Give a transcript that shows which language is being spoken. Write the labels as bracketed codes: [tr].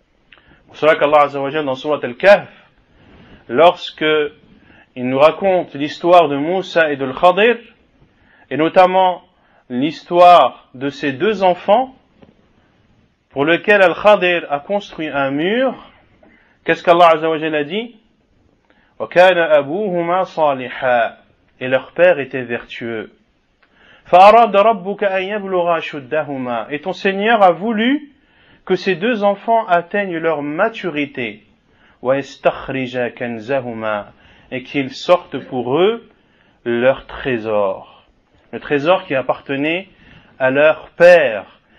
[fr] C'est pour cela qu'Allah Azza wa Jalla dans Surat Al-Kahf, lorsque il nous raconte l'histoire de Moussa et de Khadir, et notamment l'histoire de ces deux enfants, pour lesquels Al-Khadir a construit un mur, qu'est-ce qu'Allah Azza wa Jalla a dit? [ar] وَكَانَ أَبُوهُمَا صَالِحًا. [fr] Et leur père était vertueux. [ar] فَأَرَادَ رَبُّكَ أَن يَبْلُغَا أَشُدَّهُمَا. [fr] Et ton Seigneur a voulu que ces deux enfants atteignent leur maturité. [ar] وَيَسْتَخْرِجَ كَنْزَهُمَا. [fr] Et qu'ils sortent pour eux leur trésor. Le trésor qui appartenait à leur père.